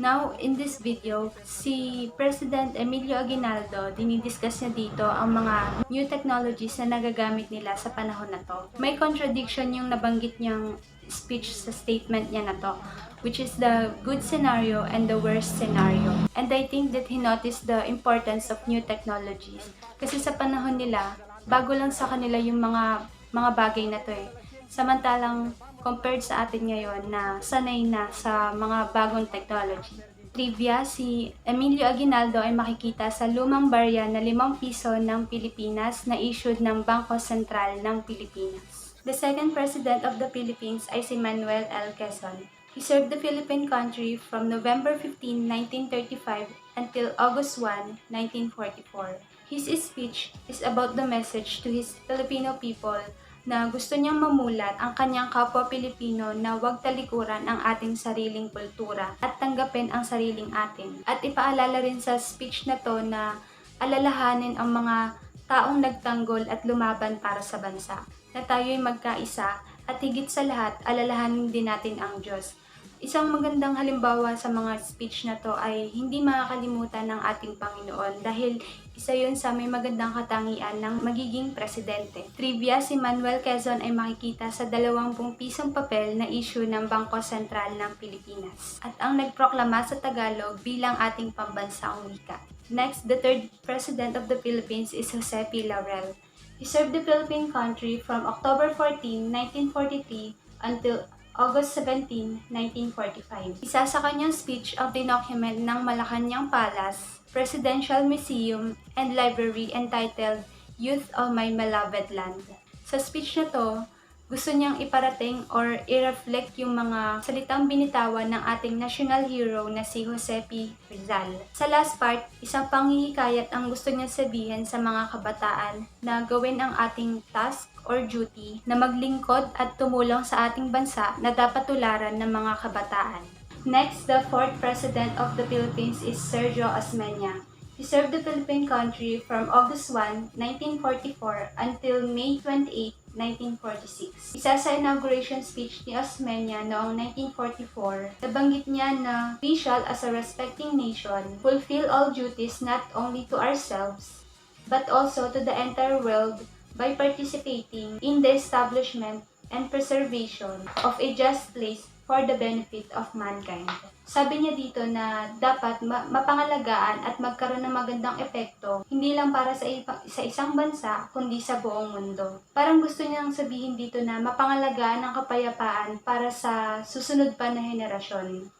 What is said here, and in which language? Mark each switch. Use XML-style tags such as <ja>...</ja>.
<en>Now, in this video,</en> <tl>si President Emilio Aguinaldo, dinidiscuss niya dito ang mga new technologies na nagagamit nila sa panahon na to. May contradiction yung nabanggit niyang speech sa statement niya na to,</tl> <en>which is the good scenario and the worst scenario. And I think that he noticed the importance of new technologies.</en> <tl>Kasi sa panahon nila, bago lang sa kanila yung mga bagay na to eh. Samantalang compared sa atin ngayon na sanay na sa mga bagong technology. Trivia, si Emilio Aguinaldo ay makikita sa lumang barya na 5 piso ng Pilipinas na issued ng Bangko Sentral ng Pilipinas.</tl> <en>The second president of the Philippines ay si Manuel L. Quezon. He served the Philippine country from November 15, 1935 until August 1, 1944. His speech is about the message to his Filipino people</en> <tl>na gusto niyang mamulat ang kanyang kapwa Pilipino na huwag talikuran ang ating sariling kultura at tanggapin ang sariling atin. At ipaalala rin sa speech na to na alalahanin ang mga taong nagtanggol at lumaban para sa bansa, na tayo'y magkaisa at higit sa lahat, alalahanin din natin ang Diyos. Isang magandang halimbawa sa mga speech na to ay hindi makakalimutan ng ating Panginoon dahil isa yun sa may magandang katangian ng magiging presidente. Trivia, si Manuel Quezon ay makikita sa 20 pisong papel na issue ng Bangko Sentral ng Pilipinas at ang nagproklama sa Tagalog bilang ating pambansang wika.</tl> <en>Next, the third president of the Philippines is Jose P. Laurel. He served the Philippine country from October 14, 1943 until August 17, 1945.</en> <tl>Isa sa kanyang speech ang dinocument ng Malacanang Palace, Presidential Museum, and Library entitled Youth of My Beloved Land. Sa speech na to, gusto niyang iparating or i-reflect yung mga salitang binitawan ng ating national hero na si Jose P. Rizal. Sa last part, isang panghihikayat ang gusto niyang sabihin sa mga kabataan na gawin ang ating task or duty na maglingkod at tumulong sa ating bansa na dapat tularan ng mga kabataan.</tl> <en>Next, the fourth president of the Philippines is Sergio Osmeña. He served the Philippine country from August 1, 1944 until May 28, 1946.</en> <tl>Isa sa inauguration speech ni Osmeña noong 1944, nabanggit niya na</tl> <en>we shall as a respecting nation fulfill all duties not only to ourselves but also to the entire world by participating in the establishment and preservation of a just place for the benefit of mankind.</en> <tl>Sabi niya dito na dapat mapangalagaan at magkaroon ng magandang epekto, hindi lang para sa isang bansa, kundi sa buong mundo. Parang gusto niyang sabihin dito na mapangalagaan ang kapayapaan para sa susunod pa na henerasyon.</tl>